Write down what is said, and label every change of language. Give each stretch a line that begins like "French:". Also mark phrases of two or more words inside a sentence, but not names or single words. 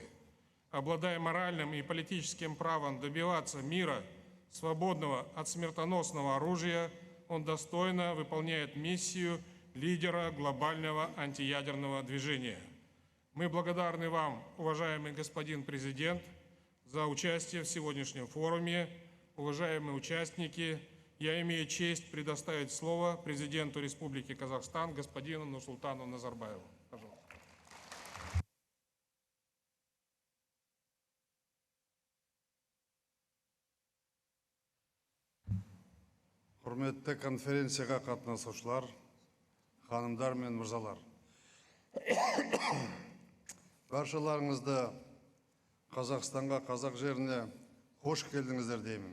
Russian: Обладая моральным и политическим правом добиваться мира, свободного от смертоносного оружия, он достойно выполняет миссию лидера глобального антиядерного движения. Мы благодарны вам, уважаемый господин президент, за участие в сегодняшнем форуме. Уважаемые участники, я имею честь предоставить слово президенту Республики Казахстан господину Нурсултану Назарбаеву. Пожалуйста.
Kazakh: Құрметті конференцияға қатынасушылар, ханымдар мен мырзалар. Баршаларыңызды Қазақстанға, қазақ жеріне қош келдіңіздер деймін.